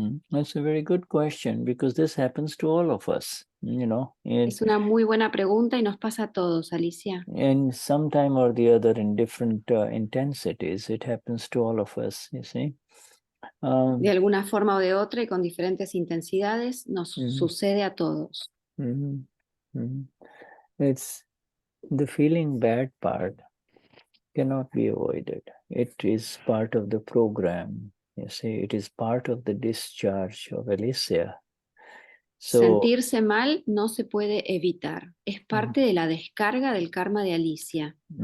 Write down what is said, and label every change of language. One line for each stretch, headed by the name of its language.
English: That's a very good question because this happens to all of us, you know.
Spanish: Es una muy buena pregunta y nos pasa a todos, Alicia.
English: And sometime or the other in different intensities, it happens to all of us, you see.
Spanish: De alguna forma o de otra y con diferentes intensidades nos sucede a todos.
English: It's the feeling bad part cannot be avoided. It is part of the program. You see, it is part of the discharge of Alicia.
Spanish: Sentirse mal no se puede evitar. Es parte de la descarga del karma de Alicia.